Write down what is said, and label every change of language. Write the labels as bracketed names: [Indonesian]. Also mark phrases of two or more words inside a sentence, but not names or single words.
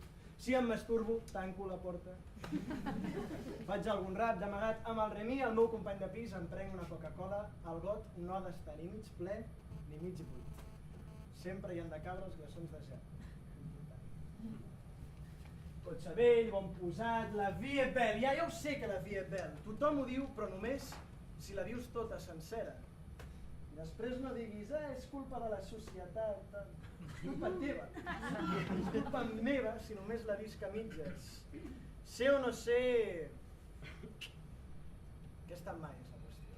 [Catalan] Si em masturbo, tanco la porta. Faig algun rap d'amagat amb el Remi, el meu company de pis, em prenc una Coca-Cola, el got no ha d'estar ni mig ple ni mig buit. Sempre hi han de cabre els glaçons de gel. Cotxe vell, bon posat, [French] la vie est belle. [Catalan] Ja ho sé que [French] la vie est belle. [Catalan] Tothom ho diu, però només si la vius tota sencera. I després no diguis, és culpa de la societat. És culpa teva. És culpa meva si només la visc a mitges. Sé o no sé... Aquesta mai és la qüestió.